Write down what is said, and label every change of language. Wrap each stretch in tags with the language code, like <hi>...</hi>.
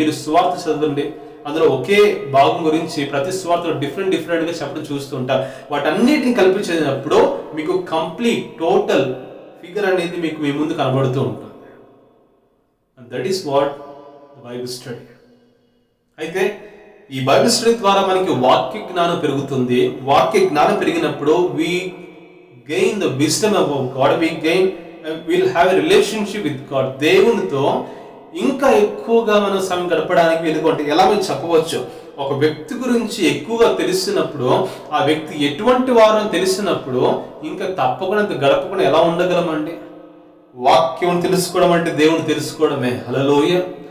<te>మీరు సువార్త చదవండి, అందులో ఒకే భాగం గురించి ప్రతి స్వార్థలో డిఫరెంట్గా చెప్పడం చూస్తుంటారు. వాటన్నిటిని కలిపి చదివినప్పుడు మీకు కంప్లీట్ టోటల్ ఫిగర్ అనేది మీకు మీ ముందు కనబడుతూ ఉంటుంది.</te> <en>And that is what the Bible study.</en> <te>అయితే ఈ బైబిల్ స్టడీ ద్వారా మనకి వాక్య జ్ఞానం పెరుగుతుంది. వాక్య జ్ఞానం పెరిగినప్పుడు</te> <en>we gain the wisdom of God, we'll have a relationship with God.</en> <te>దేవునితో ఇంకా ఎక్కువగా మనం సమయం గడపడానికి వీలుకుంటే ఎలా మేము చెప్పవచ్చు, ఒక వ్యక్తి గురించి ఎక్కువగా తెలిసినప్పుడు ఆ వ్యక్తి ఎటువంటి వారు అని తెలిసినప్పుడు ఇంకా తప్పకుండా గడపకుండా ఎలా ఉండగలమండి? వాక్యం తెలుసుకోవడం అంటే దేవుని తెలుసుకోవడమే. హల్లెలూయా.</te>